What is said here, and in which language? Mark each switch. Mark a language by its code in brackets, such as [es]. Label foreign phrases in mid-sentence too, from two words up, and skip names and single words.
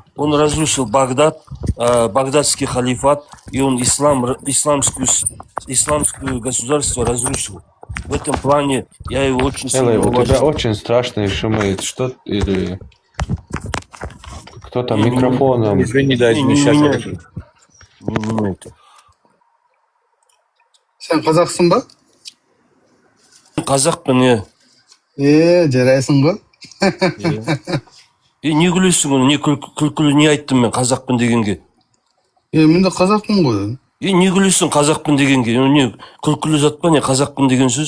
[ru] Он разрушил Багдад, багдадский халифат, и он исламское государство разрушил. В этом плане я его очень сильно Элай, у тебя уважаю. очень страшно шумит. Что или кто-то Не, микрофоном? Не меня это. Не меня это. [kk] Sen Қазақсың ба? Қазақпын, иә. Жарайсың ғой. Не күлесің оны, не күлкілі не айттым мен қазақпын дегенге? Мен де қазақпын ғой. Не күлесің қазақпын дегенге? Не күлкілі зат па не қазақпын деген сөз?